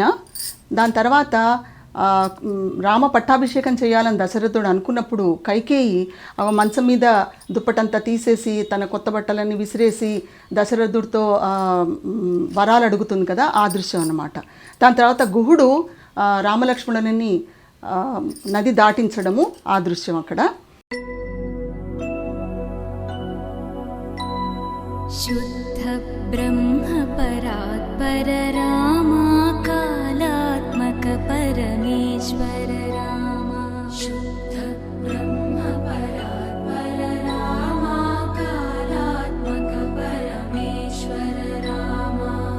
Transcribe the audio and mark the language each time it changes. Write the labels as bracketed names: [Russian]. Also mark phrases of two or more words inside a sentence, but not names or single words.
[Telugu] దాని తర్వాత రామ పట్టాభిషేకం చేయాలని దశరథుడు అనుకున్నప్పుడు కైకేయి మంచం మీద దుప్పటంతా తీసేసి తన కొత్త బట్టలన్నీ విసిరేసి దశరథుడితో వరాలు అడుగుతుంది కదా, ఆ దృశ్యం అన్నమాట. దాని తర్వాత గుహుడు రామలక్ష్మణుని నది దాటించడము ఆ దృశ్యం అక్కడ. [Sanskrit] शुद्ध ब्रह्म परात्पर रामा कालात्मक परमेश्वर रामा शुद्ध ब्रह्म परात्पर रामा कालात्मक परमेश्वर रामा